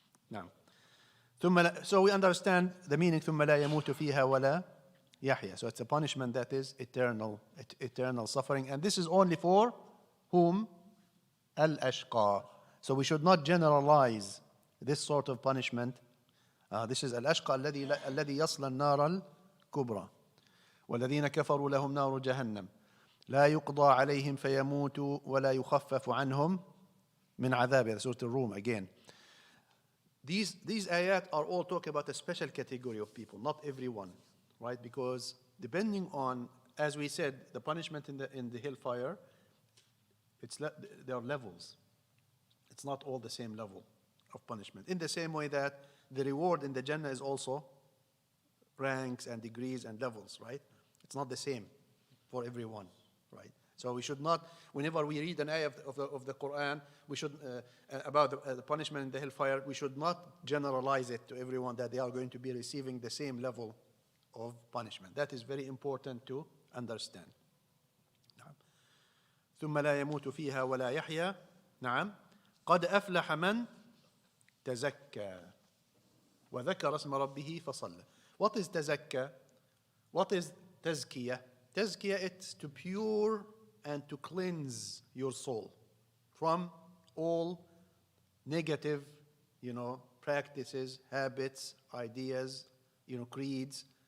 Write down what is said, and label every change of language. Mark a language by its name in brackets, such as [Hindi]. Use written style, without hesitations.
[English] Now, so we understand the meaning [Arabic] ثم لا يموت فيها ولا يحيى. [English] So it's a punishment that is eternal suffering, and this is only for whom? Al-ashqa. So we should not generalize this sort of punishment. This is [Arabic] الأشقى الذي يصلى النار الكبرى والذين كفروا لهم نار جهنم لا يقضى عليهم فيموتوا ولا يخفف عنهم من عذابها. [English] Surah Al-Rum again. These ayat are all talking about a special category of people, not everyone, right? Because depending on, as we said, the punishment in the hellfire, there are levels. It's not all the same level of punishment. In the same way that the reward in the Jannah is also ranks and degrees and levels, right? It's not the same for everyone, right? So we should not, whenever we read an ayah of the Quran, we should about the punishment in the hellfire, we should not generalize it to everyone that they are going to be receiving the same level of punishment. That is very important to understand. [Arabic] نعم. ثم لا يموت فيها ولا يحيى. نعم. قد أفلح من تزكى وذكر اسم ربه فصلى. [English] What is تزكى? What is تزكية? تزكية, it's to pure and to cleanse your soul from all negative, practices, habits, ideas, creeds.